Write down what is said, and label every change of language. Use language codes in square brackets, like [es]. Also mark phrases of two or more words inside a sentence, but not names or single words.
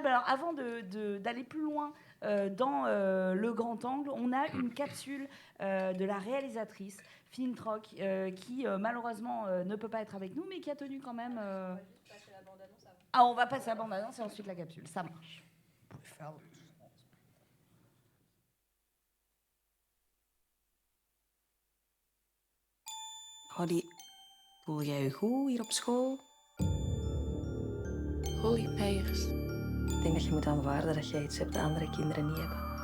[fr] Alors avant d'aller plus loin dans le grand angle, on a une capsule de la réalisatrice Finn Trock qui malheureusement ne peut pas être avec nous, mais qui a tenu quand même. Ah, on va passer la bande-annonce et ensuite la capsule. Ça marche. Vous pouvez faire. [nl] Holly, voel jij je goed hier op school? Holly Peiers. Ik denk dat je moet aanvaarden dat jij iets hebt dat andere kinderen niet hebben.